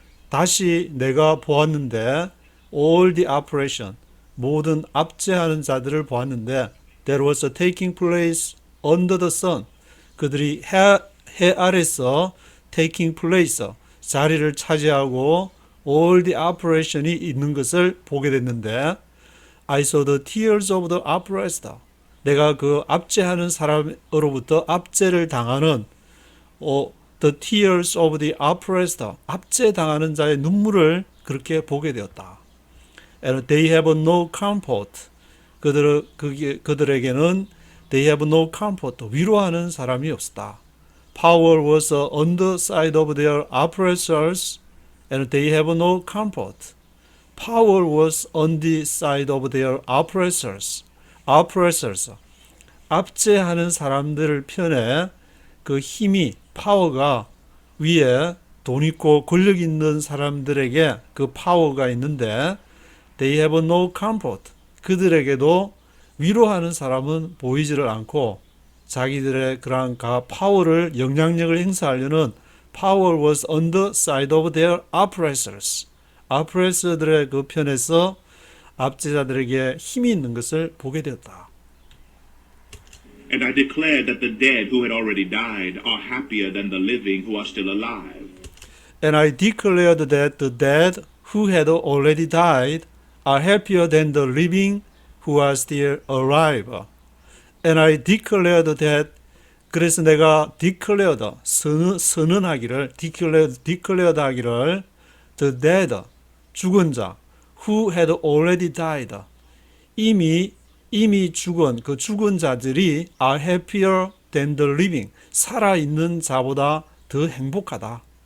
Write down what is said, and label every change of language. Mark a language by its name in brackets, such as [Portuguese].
[Korean] 다시 내가 보았는데 [English] all the oppression, [Korean] 모든 압제하는 자들을 보았는데 [English] that was taking place under the sun. [Korean] 그들이 해 아래서 [English] taking place, [Korean] 자리를 차지하고 [English] all the oppression [Korean] 이 있는 것을 보게 됐는데 [English] I saw the tears of the oppressed. [Korean] 내가 그 압제하는 사람으로부터 압제를 당하는 [English] the tears of the oppressed, [Korean] 압제당하는 자의 눈물을 그렇게 보게 되었다. [English] And they have no comfort. [Korean] 그들에게는 [English] they have no comfort, [Korean] 위로하는 사람이 없었다. [English] Power was on the side of their oppressors, and they have no comfort. Power was on the side of their oppressors. [Korean] 압제하는 사람들 편에 그 힘이, 파워가 위에 돈 있고 권력 있는 사람들에게 그 파워가 있는데 [English] they have no comfort. [Korean] 그들에게도 위로하는 사람은 보이지를 않고 자기들의 그러한 파워를, 영향력을 행사하려는 [English] power was on the side of their oppressors. [Korean] oppressor들의 그 편에서 압제자들에게 힘이 있는 것을 보게 되었다. [English] And I declared that the dead who had already died are happier than the living who are still alive. And I declared that the dead who had already died are happier than the living who are still alive. And I declared that, [Korean] 그래서 내가 [English] declared, [Korean] 선언하기를, [English] declared [Korean] 하기를, [English] the dead, [Korean] 죽은 자, [English] who had already died, [Korean] 이미 죽은 그 죽은 자들이 [English] are happier than the living, [Korean] 살아있는 자보다 더 행복하다.